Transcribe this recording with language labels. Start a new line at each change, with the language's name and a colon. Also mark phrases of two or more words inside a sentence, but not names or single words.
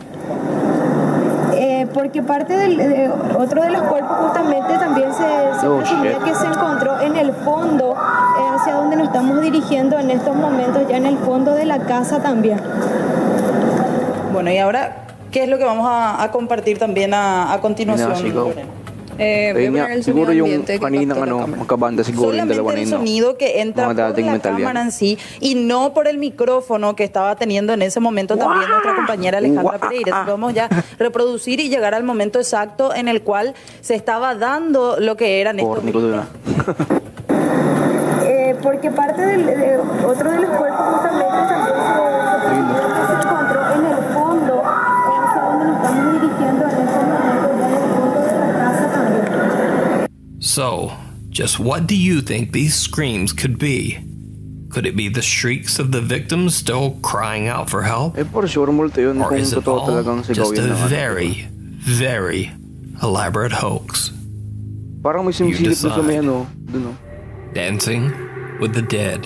Spanish: Porque parte otro de los cuerpos justamente también se presumía que se encontró en el fondo, hacia donde nos estamos dirigiendo en estos momentos, ya en el fondo de la casa también. Bueno, y ahora que es lo que vamos a compartir también a continuación.
Filipino: Ayun nga, siguro yung kaninang magkabanda siguro yung dalawa na yun.
Spanish: Solamente el sonido que entra por la cámara en sí y no por el micrófono que estaba teniendo en ese momento también nuestra compañera Alejandra Pereira. Vamos ya a reproducir y llegar al momento exacto en el cual se estaba dando lo que eran estos. Porque parte de otro de los cuerpos justamente también se encontró en el fondo, hacia donde nos estamos dirigiendo en este momento, ya en el fondo de la casa también.
English: So, just what do you think these screams could be? Could it be the shrieks of the victims still crying out for help? Or is it all just a very, very elaborate hoax? You decide. Dancing with the Dead.